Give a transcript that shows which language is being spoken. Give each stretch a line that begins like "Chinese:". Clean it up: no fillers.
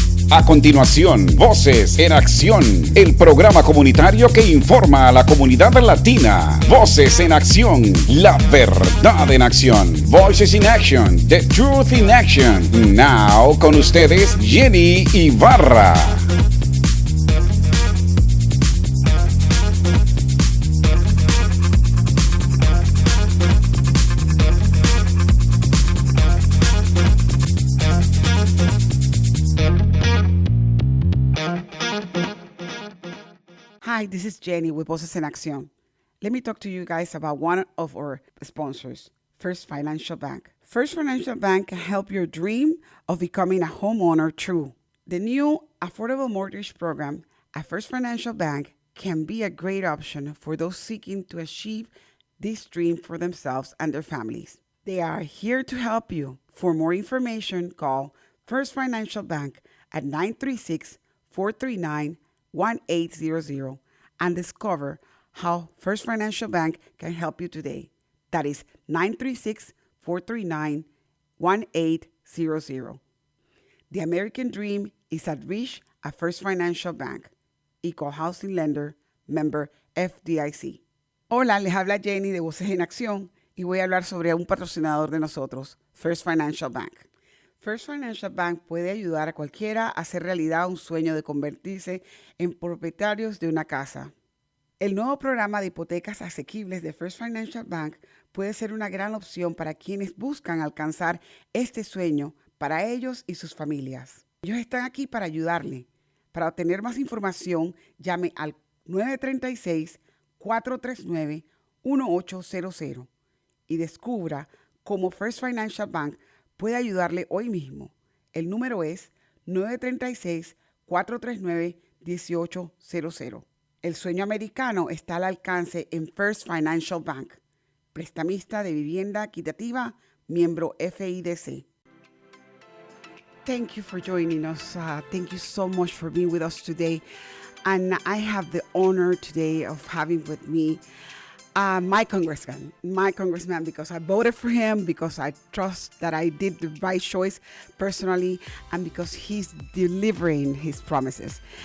Spanish: A continuación, Voces en Acción, el programa comunitario que informa a la comunidad latina. Voces en Acción, la verdad en acción.
English: Voices in Action, the truth in action.
Spanish: Now, con ustedes, Jenny Ibarra.
English: Hi, this is Jenny with Voces en Acción. Let me talk to you guys about one of our sponsors, First Financial Bank. First Financial Bank can help your dream of becoming a homeowner true. The new affordable mortgage program at First Financial Bank can be a great option for those seeking to achieve this dream for themselves and their families. They are here to help you. For more information, call First Financial Bank at 936-439-1800 and discover how First Financial Bank can help you today. That is 936-439-1800. The American dream is at reach at First Financial Bank. Equal Housing Lender, member FDIC.
Spanish: Hola, les habla Jenny de Voces en Acción y voy a hablar sobre un patrocinador de nosotros, First Financial Bank. First Financial Bank puede ayudar a cualquiera a hacer realidad un sueño de convertirse en propietarios de una casa. El nuevo programa de hipotecas asequibles de First Financial Bank puede ser una gran opción para quienes buscan alcanzar este sueño para ellos y sus familias. Ellos están aquí para ayudarle. Para obtener más información, llame al 936-439-1800 y descubra cómo First Financial Bank puede ayudarle hoy mismo. El número es 936-439-1800. El sueño americano está al alcance en First Financial Bank. Prestamista de vivienda equitativa, miembro FIDC.
English: Thank you for joining us. Thank you so much for being with us today. And I have the honor today of having with me my congressman, because I voted for him, because I trust that I did the right choice personally, and because he's delivering his promises.